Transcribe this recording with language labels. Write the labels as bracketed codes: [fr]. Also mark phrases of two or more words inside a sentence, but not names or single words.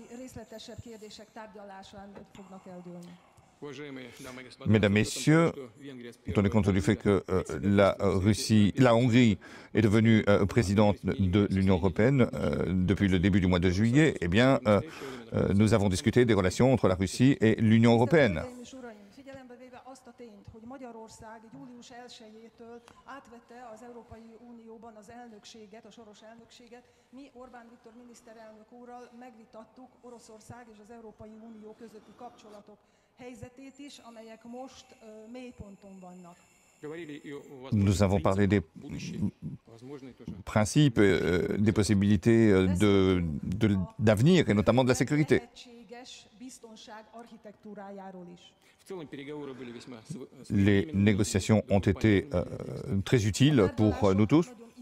[fr] Mesdames, Messieurs, tenez compte du fait que la Hongrie est devenue présidente de l'Union européenne depuis le début du mois de juillet, eh bien, nous avons discuté des relations entre la Russie et l'Union européenne. [hu] Magyarország július 1-től átvette az Európai Unióban az elnökséget, a soros elnökséget. Mi Orbán Viktor miniszterelnök úrral megvitattuk Oroszország és az Európai Unió közötti kapcsolatok helyzetét is, amelyek most mélyponton vannak. [fr] Nous avons parlé des principes, des possibilités d'avenir et notamment de la sécurité. Les négociations ont été très utiles pour nous tous.